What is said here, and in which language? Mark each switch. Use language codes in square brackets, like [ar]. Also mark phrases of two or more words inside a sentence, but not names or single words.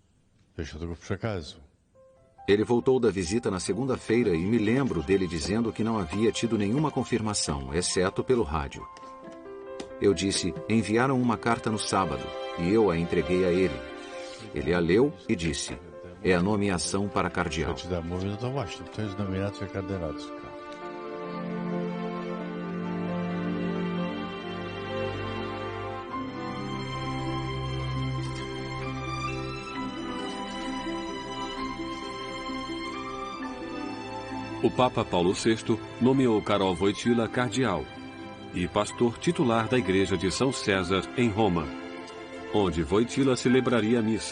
[pt] Ele voltou da visita na segunda-feira e me lembro dele dizendo que não havia tido nenhuma confirmação, exceto pelo rádio. Eu disse, enviaram uma carta no sábado, e eu a entreguei a ele. Ele a leu e disse, é a nomeação para cardeal. [pl] Mówi, no to właśnie, to jest nominacja kardynalska. [pt] O Papa Paulo VI nomeou Karol Wojtyła cardeal e pastor titular da Igreja de São César, em Roma, onde Wojtyła celebraria a missa.